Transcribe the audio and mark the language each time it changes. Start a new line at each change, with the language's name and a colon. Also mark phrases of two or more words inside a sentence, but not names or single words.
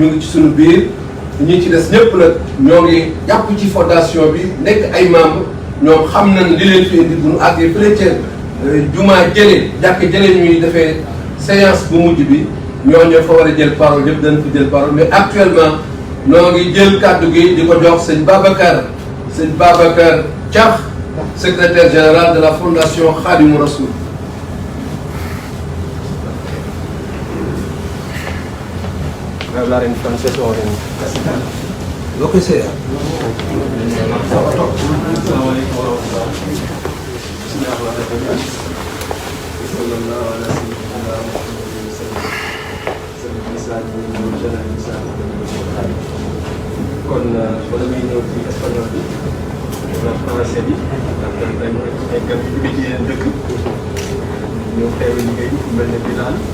Wolof: ngi ci sunu biir ñi ci des ñëpp nag ñoo ngi jàpp ci fondation bi nekk ay membres ñoom xam nañ li leen fi indi bu ñu àggee fële ca jumaa jëlee jàkk jëlee ñuy defee séance bu mujj bi ñooñu fa war a jël parole yëpp dañ fi jël parole
French: mais actuellement
Wolof: noo ngi jël kàddu gi di ko jox sëñ Babacar Thiakh
French: secrétaire général de la fondation Khadimou Rassoul.
Spanish: hablar en francés o en castellano. Lo que sea.
Wolof: Kon bala muy ñëw ci espagnol bi wala français bi ndax dañ ay gan yu jóge ci yeneen dëkk ñëw teewe liggéey ku mel ne Bilal